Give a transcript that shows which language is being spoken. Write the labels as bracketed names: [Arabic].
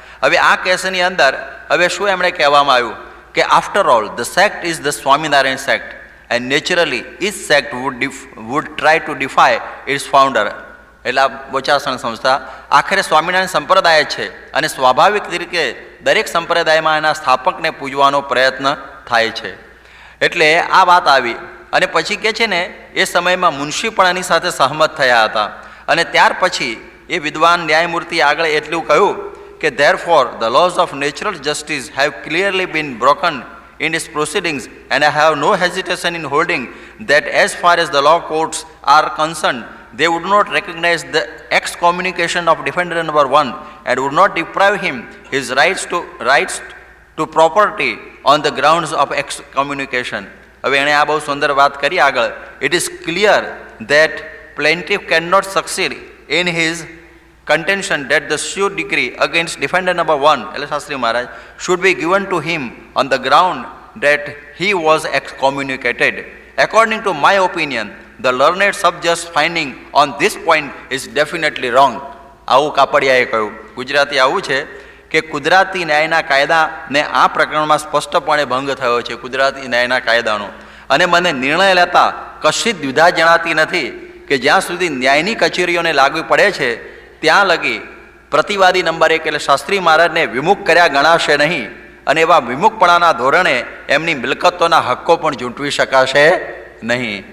[Gujarati] હવે આ કેસની અંદર હવે શું એમણે કહેવામાં આવ્યું કે [English] After all the sect is the Swaminarayan sect and naturally each sect would try to defy its founder. [Gujarati] એટલે આ બોચાસણ સંસ્થા આખરે સ્વામિનારાયણ સંપ્રદાય છે અને સ્વાભાવિક રીતે દરેક સંપ્રદાયમાં એના સ્થાપકને પૂજવાનો પ્રયત્ન થાય છે. એટલે આ વાત આવી. અને પછી કહે છે ને એ સમયમાં મુનશી પણ એની સાથે સહમત થયા હતા. અને ત્યાર પછી એ વિદ્વાન ન્યાયમૂર્તિ આગળ એટલું કહ્યું કે [English] Therefore the laws of natural justice have clearly been broken in its proceedings and I have no hesitation in holding that as far as the law courts are concerned, they would not recognize the excommunication of defendant number 1 and would not deprive him his rights to property on the grounds of excommunication. [Gujarati] હવે એણે આ બહુ સુંદર વાત કરી આગળ. [English] It is clear that plaintiff cannot succeed in his contention that the suit decree against defendant number 1, [Gujarati] એટલે શાસ્ત્રી મહારાજ, [English] should be given to him on the ground that he was excommunicated. According to my opinion, the learned subject's finding on this point is definitely wrong. [Gujarati] આવું કાપડિયાએ કહ્યું. ગુજરાતી આવું છે કે કુદરતી ન્યાયના કાયદાને આ પ્રકરણમાં સ્પષ્ટપણે ભંગ થયો છે, કુદરતી ન્યાયના કાયદાનો. અને મને નિર્ણય લેતા કશી જ દ્વિધા જણાતી નથી કે જ્યાં સુધી ન્યાયની કચેરીઓને લાગુ પડે છે ત્યાં લગી પ્રતિવાદી નંબર 1 એટલે શાસ્ત્રી મહારાજને વિમુખ કર્યા ગણાશે નહીં અને એવા વિમુખપણાના ધોરણે એમની મિલકતોના હક્કો પણ ઝૂંટવી શકાશે નહીં.